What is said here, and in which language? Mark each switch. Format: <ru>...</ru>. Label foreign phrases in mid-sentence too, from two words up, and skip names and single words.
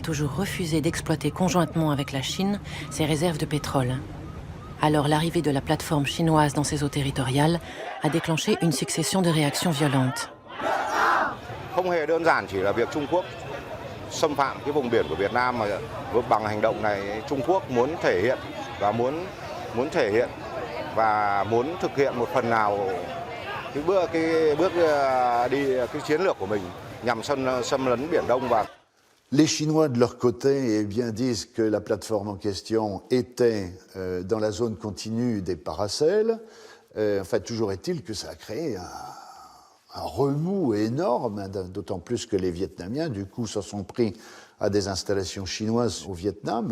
<fr>toujours refusé d'exploiter conjointement avec la Chine ses réserves de pétrole. Alors l'arrivée de la plateforme chinoise dans ses eaux territoriales a déclenché une succession de réactions violentes.</fr> <vi>Không hề đơn giản chỉ là việc Trung Quốc xâm phạm cái vùng biển của Việt Nam mà bằng hành động này Trung Quốc muốn thể hiện và muốn thực hiện một phần nào cái bước đi cái chiến lược của mình nhằm xâm lấn Biển Đông và</vi> <fr>Les Chinois, de leur côté, eh bien, disent que la plateforme en question était dans la zone continue des paracels. Enfin, toujours est-il que ça a créé un remous énorme, d'autant plus que les Vietnamiens, du coup, se sont pris à des installations chinoises au Vietnam.</fr>